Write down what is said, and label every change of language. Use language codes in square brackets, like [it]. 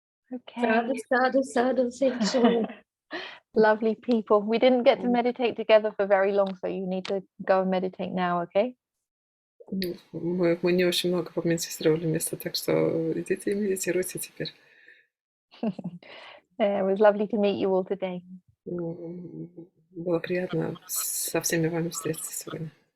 [en] Okay. Sadhu, thank you so much. Lovely people. We didn't get to meditate together for very long, so you need to go and meditate now, okay? [ru] Мы не очень много помедитировали вместе, так что идите и медитируйте теперь. [en] It was lovely to meet you all today. [ru] Было приятно со всеми вами встретиться сегодня.